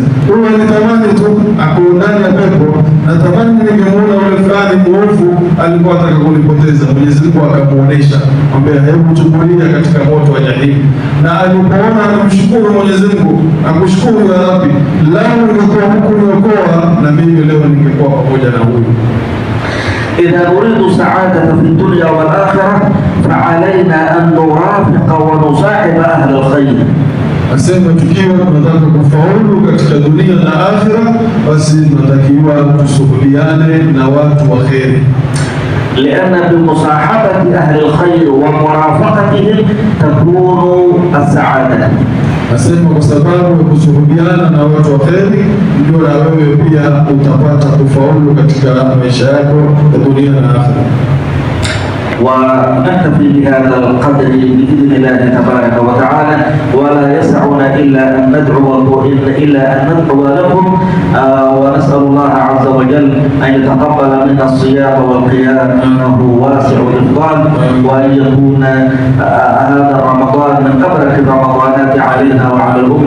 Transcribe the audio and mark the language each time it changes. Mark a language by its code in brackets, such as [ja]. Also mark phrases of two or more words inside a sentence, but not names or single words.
[sw] Huyo alitamani tu ako ndani ya pepo, natamani ningemuona yule fulani mwovu alikuwa anataka kunipoteza. Mwenyezi Mungu akamuonesha, ambaye hebu chungulia katika moto wa jahili. Na alipoona akamshukuru Mwenyezi Mungu, akushukuru ya Rabbi, lau ningekuwa hukuniokoa na mimi leo ningekuwa pamoja na huyu. [ar] إذا نريد سعادة في الدنيا والآخرة فعلينا أن نرافق ونصاحب أهل الخير. [sw] Asema tukiwa tunataka kufaulu katika dunia na akhira, basi tunatakiwa tusuhubiane na watu wa kheri. [ar] لأن بمصاحبة أهل الخير ومرافقتهم تكون السعادة. [sw] Asema kwa sababu ya kusuhubiana na watu wa kheri ndio na wewe pia utapata kufaulu katika maisha yako ya dunia na akhira. [ar] ونكتفي بهذا القدر بإذن الله تبارك وتعالى، ولا يسعنا إلا أن ندعو لكم، ونسأل الله عز وجل أن يتقبل منا الصيام والقيام إنه واسع الإفضال، وأن يكون هذا رمضان من أبرك الرمضانات علينا وعلى الأمة